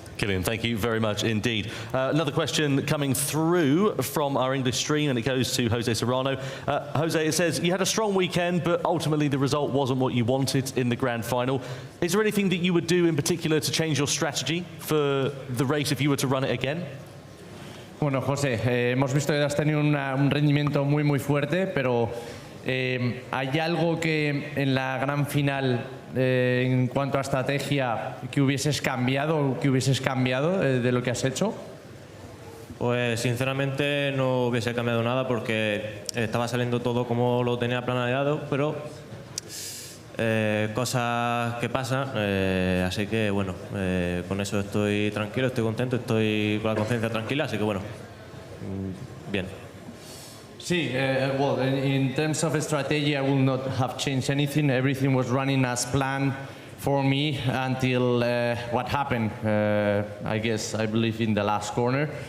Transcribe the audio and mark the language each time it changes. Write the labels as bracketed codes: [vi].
[en] Kylian, thank you very much indeed. Another question coming through from our English stream, and it goes to Jose Serrano. Jose, it says, you had a strong weekend, but ultimately the result wasn't what you wanted in the grand final. Is there anything that you would do in particular to change your strategy for the race if you were to run it again? [es] Bueno, José, hemos visto que has tenido un rendimiento muy fuerte, pero hay algo que en la gran final en cuanto a estrategia, ¿qué hubieses cambiado o qué hubieses cambiado de lo que has hecho? Pues sinceramente no hubiese cambiado nada porque estaba saliendo todo como lo tenía planeado, pero cosas que pasan, así que bueno, con eso estoy tranquilo, estoy contento, estoy con la conciencia tranquila, así que bueno, bien. [en] Sí, well, in terms of strategy, I will not have changed anything. Everything was running as planned for me until what happened. I guess, I believe, in the last corner.